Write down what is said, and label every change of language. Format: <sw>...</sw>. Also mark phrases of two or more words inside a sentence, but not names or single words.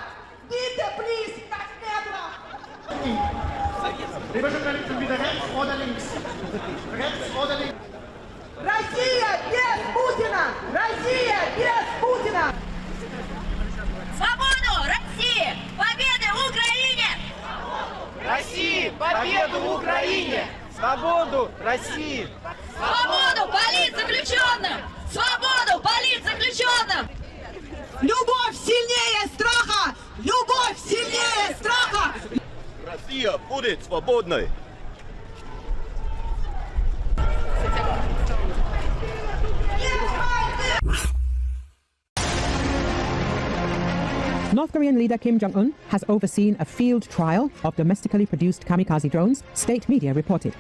<ru>Дите, плиз, 5 метров!</ru> <de>Lieber Journalisten, wieder rechts oder links? Rechts oder links?</de> <ru>Россия без Путина! Россия без Путина! Свободу России! Победы Украине! России! Победу Украине! Свободу России! Свободу политзаключенным! Свободу политзаключенным! Любовь сильнее страха! Любовь сильнее страха! Россия будет свободной!</ru> <en>North Korean leader Kim Jong-un has overseen a field trial of domestically produced kamikaze drones, state media reported.</en>